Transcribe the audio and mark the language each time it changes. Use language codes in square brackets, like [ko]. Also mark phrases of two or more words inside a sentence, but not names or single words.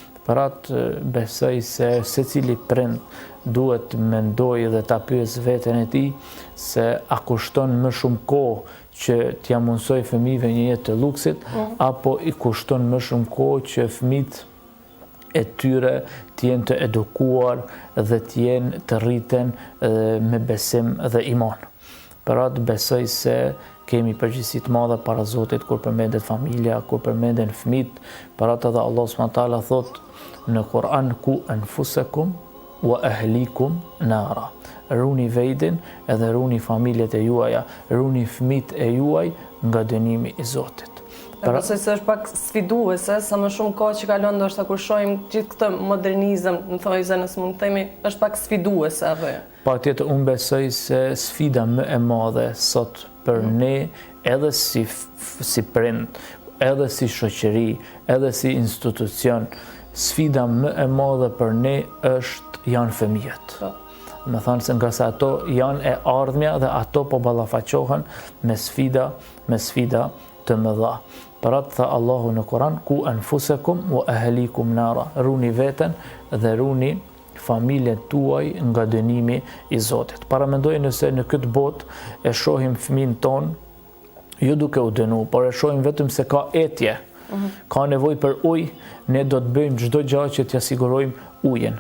[sq] Për atë besoj se secili prind duhet mendoj dhe ta pyes veten e tij se a kushton më shumë kohë që t'ja mundsoj fëmijëve një jetë të luksit, apo i kushton më shumë kohë që fëmijët e tyre t'jenë të edukuar dhe t'jenë të rriten me besim dhe iman. Për atë besoj se kemi përgjegjësi të madhe para Zotit kur përmendet familja, kur përmenden fëmijët. Për atë edhe Allah subhanahu thot në Kur'an [ar] قوا أنفسكم وأهليكم نارا. [sq] Runi vetin edhe runi familjet e juaja, runi fëmijët e juaj nga dënimi i Zotit. Besoj se është pak sfiduese, sa më shumë kohë që kalon ndoshta kur shohim gjithë këtë modernizëm, në thojse nëse mund të themi, është pak sfiduese apo jo? Patjetër unë besoj se sfida më e madhe sot për ne, edhe si prind, edhe si shoqëri, edhe si institucion, sfida më e madhe për ne janë fëmijët. Me thënë se nga se ato janë e ardhmja dhe ato po ballafaqohen me sfida të mëdha. Për atë tha Allahu në Kur'an, [ar] قوا أنفسكم وأهليكم نارا, [sq] runi veten dhe runi familjen tuaj nga dënimi i Zotit. Paramendoj nëse në këtë botë e shohim fëmin ton, jo duke u dënu, por e shohim vetëm se ka etje, ka nevojë për ujë, ne do të bëjmë çdo gjë që t'ia sigurojmë ujin.